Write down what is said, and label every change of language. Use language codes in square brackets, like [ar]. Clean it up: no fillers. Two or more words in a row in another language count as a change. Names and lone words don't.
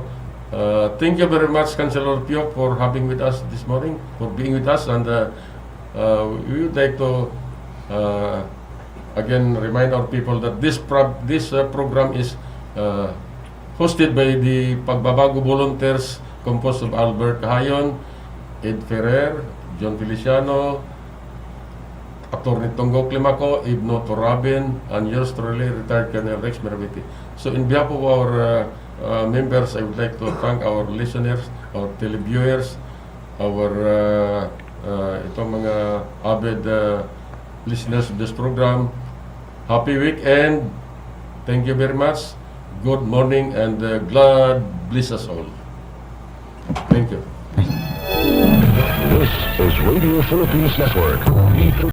[en] So Thank you very much, Councilor Pio, for having with us this morning, for being with us, and we would like to again remind our people that this program is hosted by the Pagbabago volunteers composed of Albert Cahayon, Ed Ferrer, John Feliciano, Attorney Tongo Climaco, Ibno Torabin, and yours truly, retired Colonel Rex Meraviti. So in behalf of our members, I would like to thank our listeners, our televiewers, our [tl] itong mga [en] avid listeners of this program. Happy weekend. Thank you very much. Good morning and God bless us all. Thank you. This is Radio Philippines Network.